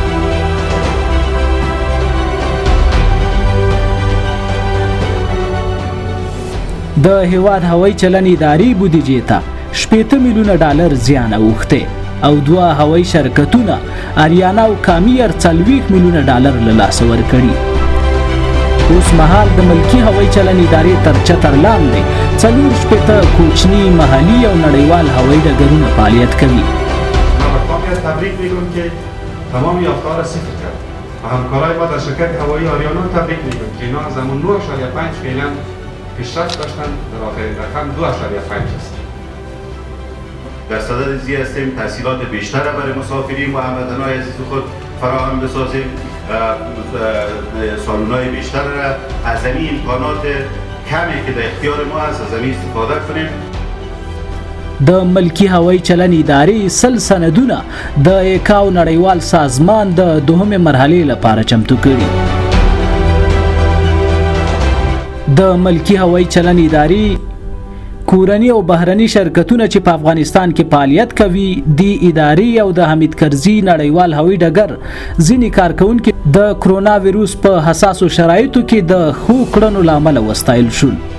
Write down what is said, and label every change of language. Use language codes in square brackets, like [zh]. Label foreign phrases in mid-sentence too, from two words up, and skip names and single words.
[ps] د هیواد هوایی چلند ادارې بودیجې ته 80 میلیونه ډالر زیان اوښتی او 2 هوایی شرکتونه اریانا او کامیر 40 میلیونه ډالر له لاسه ورکړي. اوس مهال د ملکی هوایی چلند ادارې تر چتر لاندې 4 کوچني محلي او نړیوال هوایی ډګرونه فعالیت کوي. [fa] ما به کامیر تبریک میگم که تمام یافته‌ها را صفر کرد و همکارای ما در شرکت هوایی آریانا تبریک میگم که اینا از همون 9.5 فعلا پیشرفت داشتن، در آخرین رقم 2.5 است. در صدد زی هستیم تحصیلات بیشتر برای مسافرین و هموطنان عزیز خود فراهم بسازیم، سالون‌های بیشتر را از این امکانات کمی که در اختیار ما هست از این استفاده کنیم. [ps] د ملکی هوایی چلند ادارې سل سندونه د ایکاو نړیوال سازمان د دوهمې مرحلې لپاره چمتو کړي. د ملکی هوایی چلند ادارې کورنی او بهرني شرکتونه چې په افغانستان کې فعالیت کوي دی ادارې او د حمید کرزي نړیوال هوایی ډګر ځینې کارکونکي د کرونا ویروس په حساسو شرایطو کې د ښو کړنو له امله وستایل شول.